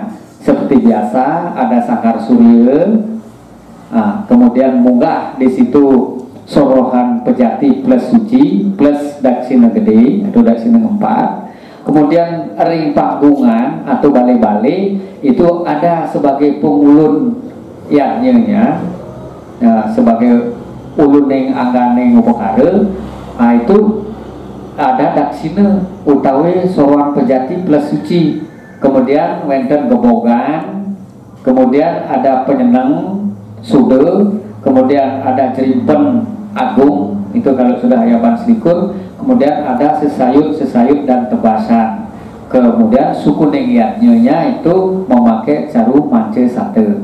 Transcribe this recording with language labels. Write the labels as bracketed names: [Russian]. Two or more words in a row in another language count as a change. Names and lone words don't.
[Indonesian] Seperti biasa ada sangkar surya, kemudian munggah di situ sorohan pejati plus suci plus daksina gede atau daksina 4. Kemudian [Balinese] ring panggungan [Indonesian] atau bale-bale itu ada sebagai pengulun yaknya, sebagai ulun yang anggane upakara. Nah, itu ada daksina utawi sorohan pejati plus suci. Kemudian [Balinese] wenten gebogan, [Indonesian] kemudian ada penyenang sude, kemudian ada jerimpen agung, itu kalau sudah ayaban selikur. Kemudian ada sesayut dan tebasan. Kemudian suku nengiatnya itu memakai caru mance sate.